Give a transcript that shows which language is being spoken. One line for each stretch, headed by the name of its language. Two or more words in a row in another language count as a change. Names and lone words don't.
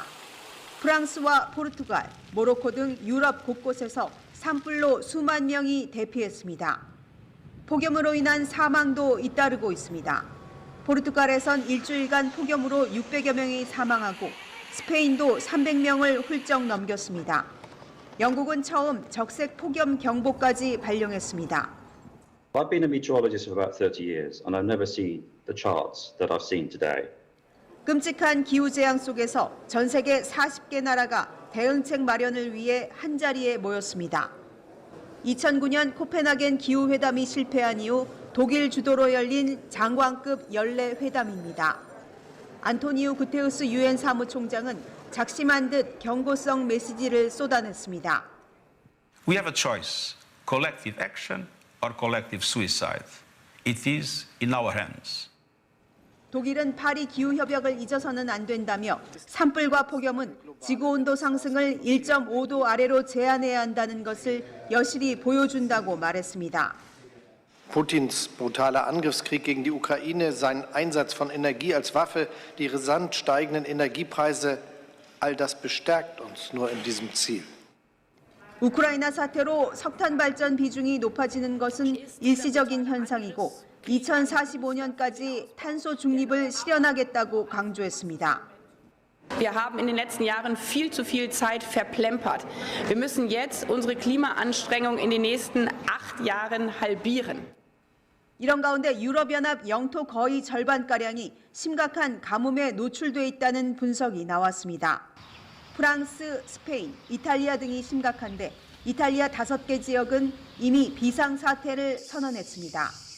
Korean: 프랑스와 포르투갈, 모로코 등 유럽 곳곳에서 산불로 수만 명이 대피했습니다. 폭염으로 인한 사망도 잇따르고 있습니다. 포르투갈에선 일주일간 폭염으로 600여 명이 사망하고 스페인도 300명을 훌쩍 넘겼습니다. 영국은 처음 적색 폭염 경보까지 발령했습니다.
English: I've been a meteorologist for about 30 years and I've never seen the charts that I've seen today.
Korean: 끔찍한 기후재앙 속에서 전 세계 40개 나라가 대응책 마련을 위해 한자리에 모였습니다. 2009년 코펜하겐 기후회담이 실패한 이후 독일 주도로 열린 장관급 연례 회담입니다. 안토니우 구테우스 유엔 사무총장은 작심한 듯 경고성 메시지를 쏟아냈습니다.
English: We have a choice, collective action or collective suicide. It is in our hands.
Korean: 독일은 파리 기후협약을 잊어서는 안 된다며 산불과 폭염은 지구온도 상승을 1.5도 아래로 제한해야 한다는 것을 여실히 보여준다고 말했습니다.
German: Putins brutaler Angriffskrieg gegen die Ukraine, sein Einsatz von Energie als Waffe, die rasant steigenden Energiepreise, all das bestärkt uns nur in diesem Ziel.
Korean: 우크라이나 사태로 석탄 발전 비중이 높아지는 것은 일시적인 현상이고 2045년까지 탄소 중립을 실현하겠다고 강조했습니다.
German: Wir haben in den letzten Jahren viel zu viel Zeit verplempert. Wir müssen jetzt unsere Klimaanstrengung in den nächsten 8 Jahren halbieren.
Korean: 이런 가운데 유럽연합 영토 거의 절반가량이 심각한 가뭄에 노출돼 있다는 분석이 나왔습니다. 프랑스, 스페인, 이탈리아 등이 심각한데 이탈리아 5개 지역은 이미 비상사태를 선언했습니다.